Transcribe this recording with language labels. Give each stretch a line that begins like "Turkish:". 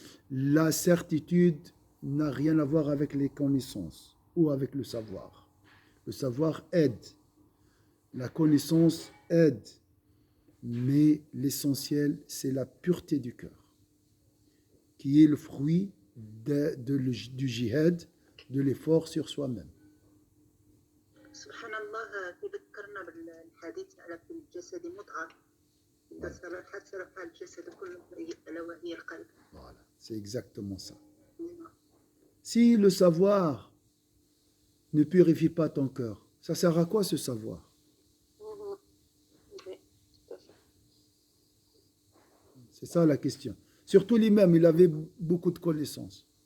French: La certitude n'a rien à voir avec les connaissances ou avec le savoir. Le savoir aide. La connaissance aide. Mais l'essentiel, c'est la pureté du cœur, qui est le fruit du jihad, de l'effort sur soi-même.
Arabic: Subhanallah, تذكرنا بالحديث على في الجسد مضغة إذا صلحت صلح الجسد كله ألا وهي القلب.
French: Voilà, c'est exactement ça. Si le savoir ne purifie pas ton cœur, ça sert à quoi ce savoir? C'est ça la question. Surtout l'imam, il avait beaucoup de connaissances.